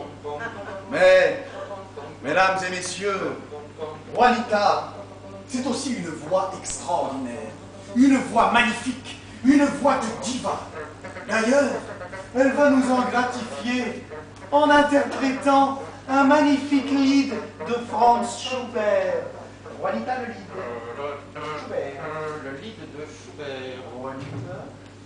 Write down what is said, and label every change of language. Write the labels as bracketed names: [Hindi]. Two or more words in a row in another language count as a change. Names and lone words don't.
[French] Mais, mesdames et messieurs, Juanita, c'est aussi une voix extraordinaire, une voix magnifique, une voix de diva. D'ailleurs, elle va nous en gratifier en interprétant un magnifique lied de Franz Schubert. Juanita, le lied. Schubert. Le lied de Schubert. Juanita.